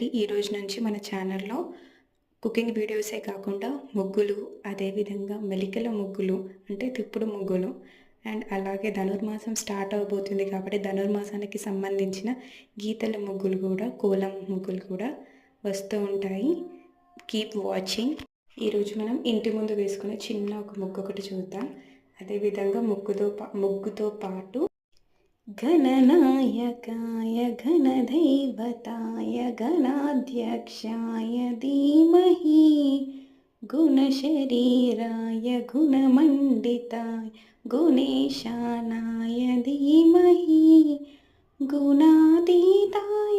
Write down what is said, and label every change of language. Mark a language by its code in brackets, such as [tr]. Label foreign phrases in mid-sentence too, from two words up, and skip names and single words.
[te] ఈ రోజు నుంచి మన ఛానల్లో [en] cooking videos [te] కాకుండా ముగ్గులు, అదేవిధంగా మెలికల ముగ్గులు అంటే తిప్పుడు ముగ్గులు అండ్ అలాగే ధనుర్మాసం స్టార్ట్ అవబోతుంది కాబట్టి ధనుర్మాసానికి సంబంధించిన గీతల ముగ్గులు కూడా, కోలం ముగ్గులు కూడా వస్తూ ఉంటాయి. [en] Keep watching. [te] ఈరోజు మనం ఇంటి ముందు వేసుకునే చిన్న ఒక ముగ్గు ఒకటి చూద్దాం. అదేవిధంగా ముగ్గుతో పాటు [sa] गणनायकाय घनदैवताय गणाध्यक्षाय धीमहि गुणशरीराय गुणमण्डिताय गुणेशानाय धीमहि गुणातीताय